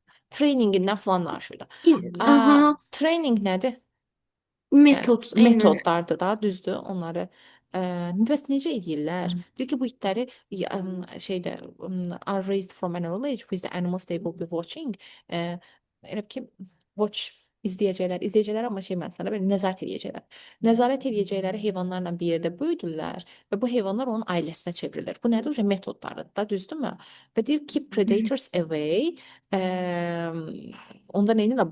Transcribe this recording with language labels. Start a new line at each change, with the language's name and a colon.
Azerbaijani: Trainingindən falan danışırdı. Aha. Training nədir? Metod. Metodlardır da, düzdür. Onları bəs necə edirlər? Deyir ki, bu itləri
English: are raised from an early age with the animals they will be watching.
Azerbaijani: Elə ki, watch izləyəcəklər, amma mən sana belə nəzarət edəcəklər. Nəzarət edəcəkləri heyvanlarla bir yerdə böyüdürlər və bu heyvanlar onun ailəsinə çevrilir. Bu nədir? Metodlardır da, düzdürmü? Və deyir ki,
English: predators away,
Azerbaijani: onda nə edirlər?